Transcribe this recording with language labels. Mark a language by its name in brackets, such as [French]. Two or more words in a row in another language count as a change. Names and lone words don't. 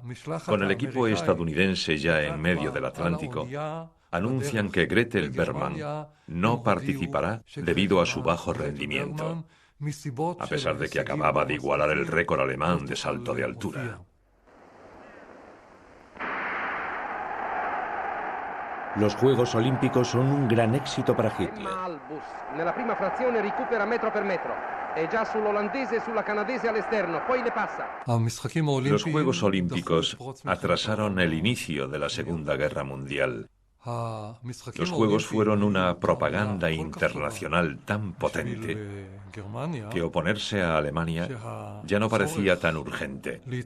[Spanish] Con el equipo estadounidense ya en medio del Atlántico, anuncian que Gretel Bergmann no participará debido a su bajo rendimiento, a pesar de que acababa de igualar el récord alemán de salto de altura. Los Juegos Olímpicos son un gran éxito para Hitler. [Italian] Nella prima frazione recupera metro per metro. È già sull'olandese e sulla canadese all'esterno, poi le passa. [Spanish] Los Juegos Olímpicos atrasaron el inicio de la Segunda Guerra Mundial. Los Juegos fueron una propaganda internacional tan potente que oponerse a Alemania ya no parecía tan urgente.